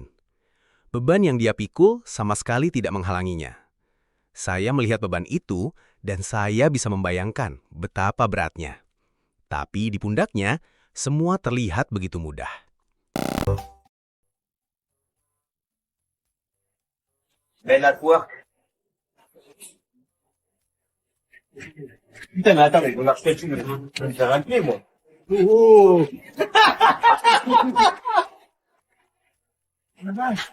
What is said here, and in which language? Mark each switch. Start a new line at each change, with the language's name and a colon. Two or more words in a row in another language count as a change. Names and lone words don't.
Indonesian: Beban yang dia pikul sama sekali tidak menghalanginya. Saya melihat beban itu dan saya bisa membayangkan betapa beratnya. Tapi di pundaknya, semua terlihat begitu mudah. Bella tua.
French: Putain, mais attends, mais regarde ce que tu me je vais me faire un pied, moi. Oh, la vache.